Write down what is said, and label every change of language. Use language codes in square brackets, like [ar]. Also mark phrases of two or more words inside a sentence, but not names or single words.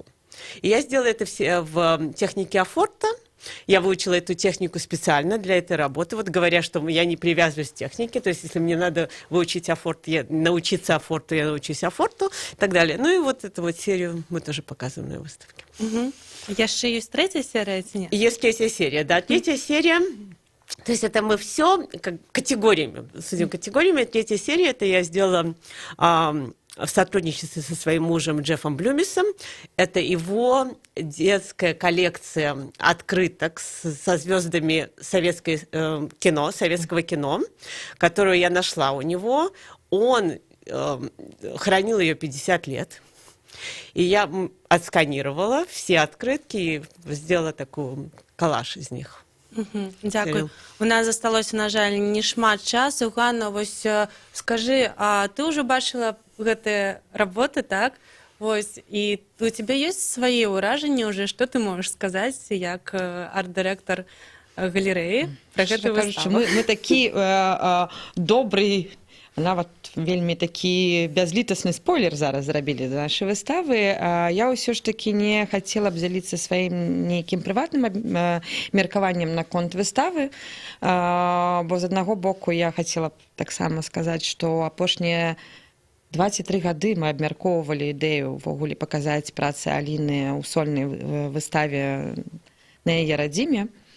[ru] И я сделала это все в технике Афорта. Я выучила эту технику специально для этой работы. Вот говоря, что я не привязываюсь к технике, то есть если мне надо выучить Афорт, научиться Афорту, я научусь Афорту и так далее. Ну и вот эту вот серию мы тоже показываем на выставке. [be] Яшчэ ёсць [ru] третья серия, [be] ці не? [ru] Есть третья серия, да. Третья серия, то есть это мы все категориями, судим категориями. Третья серия, это я сделала в сотрудничестве со своим мужем Джеффом Блюмисом. Это его детская коллекция открыток со звездами советского кино, которую я нашла у него. Он хранил ее 50 лет. И я отсканировала все открытки и сделала такой коллаж из них. Дякую. [be] У нас засталося, на жаль, не шмат часу. Ганна, вось скажи, а ты уже бачила гэтыя работы, так? [ru] Вось, і у тебя есть [be] свае ўражанні [ru] уже, что ты можешь сказать, [be] як арт-дырэктар галерэі про гэтую выставу? Мы такі добрый, нават вельмі такі бязлітасны спойлер зараз зрабілі да нашай выставы. Я ўсё ж такі не хацела б дзяліцца сваім нейкім прыватным меркаваннем наконт выставы, бо з аднаго боку я хацела б таксама сказаць, што апошнія 23 гады мы абмяркоўвалі ідэю ўвогуле паказаць працы Аліны ў сольнай выставе на яе радзіме.